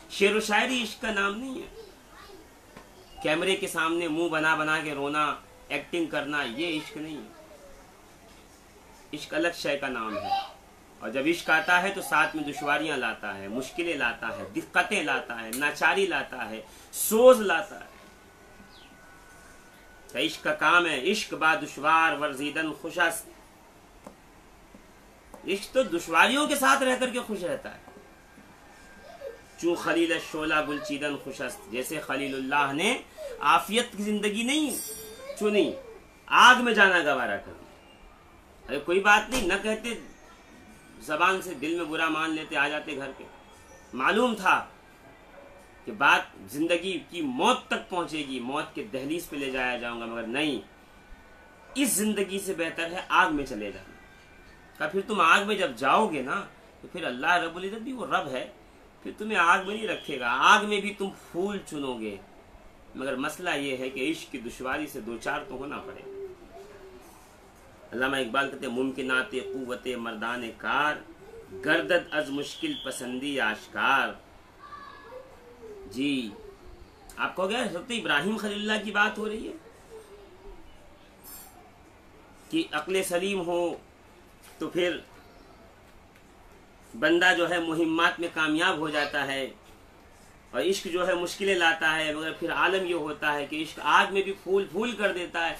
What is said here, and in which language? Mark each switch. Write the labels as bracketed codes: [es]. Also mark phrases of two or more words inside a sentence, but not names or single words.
[ur] شعر و شاعری عشق کا نام نہیں ہے. کیمرے کے سامنے منہ بنا بنا کے رونا، ایکٹنگ کرنا، یہ عشق نہیں ہے. عشق الگ شے کا نام ہے. اور جب عشق آتا ہے تو ساتھ میں دشواریاں لاتا ہے، مشکلیں لاتا ہے، دقتیں لاتا ہے، ناچاری لاتا ہے، سوز لاتا ہے. عشق کا کام ہے [fa] عشق با دشوار ورزیدن خوش است. [ur] عشق تو دشواریوں کے ساتھ رہ کر کے خوش رہتا ہے. [fa] چوں خلیل الشعلہ گلچیدن خوش است، [ur] جیسے خلیل اللہ نے عافیت کی زندگی نہیں چنی، آگ میں جانا گوارا کر. ارے کوئی بات نہیں، نہ کہتے، زبان سے دل میں برا مان لیتے، آ جاتے گھر پہ. معلوم تھا کہ بات زندگی کی موت تک پہنچے گی، موت کے دہلیز پہ لے جایا جاؤں گا، مگر نہیں، اس زندگی سے بہتر ہے آگ میں چلے جانا. کہ پھر تم آگ میں جب جاؤ گے نا تو پھر اللہ رب العزت بھی وہ رب ہے، پھر تمہیں آگ میں نہیں رکھے گا. آگ میں بھی تم پھول چنو گے، مگر مسئلہ یہ ہے کہ عشق کی دشواری سے 2-4 تو ہونا پڑے گا. علامہ اقبال کہتے ہیں [fa] ممکنات قوت مردان کار، گردد از مشکل پسندی آشکار. [ur] جی آپ کو کیا حضرت ابراہیم خلیل اللہ کی بات ہو رہی ہے کہ عقل سلیم ہو تو پھر بندہ جو ہے مہمات میں کامیاب ہو جاتا ہے، اور عشق جو ہے مشکلیں لاتا ہے، مگر پھر عالم یہ ہوتا ہے کہ عشق آگ میں بھی پھول پھول کر دیتا ہے.